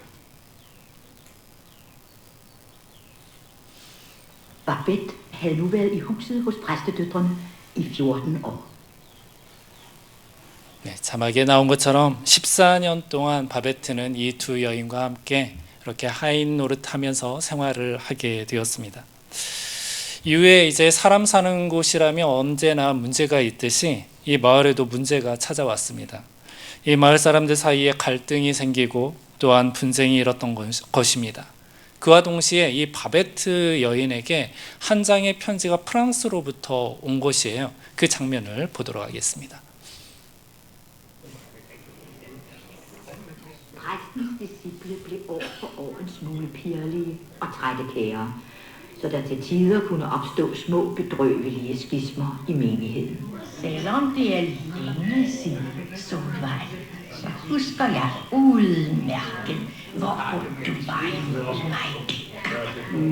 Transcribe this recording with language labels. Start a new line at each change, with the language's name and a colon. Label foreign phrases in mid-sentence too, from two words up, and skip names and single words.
Danish: Babette havde nu været i huset hos præstedøtrene i 14 år.
Korean: 네, 자막에 나온 것처럼 14년 동안 바베트는 이 두 여인과 함께 이렇게 하인 노릇하면서 생활을 하게 되었습니다. 이후에 이제 사람 사는 곳이라면 언제나 문제가 있듯이 이 마을에도 문제가 찾아왔습니다. 이 마을 사람들 사이에 갈등이 생기고 또한 분쟁이 일었던 것입니다. 그와 동시에 이 바베트 여인에게 한 장의 편지가 프랑스로부터 온 것이에요. 그 장면을 보도록 하겠습니다.
Danish: Præstens disciple blev år for år en smule pirlige og trættekære, så der til tider kunne opstå små bedrøvelige skismer i menigheden. Selvom det er længe siden Solvej, så husker jeg udmærket, hvor ung du var imod mig dengang.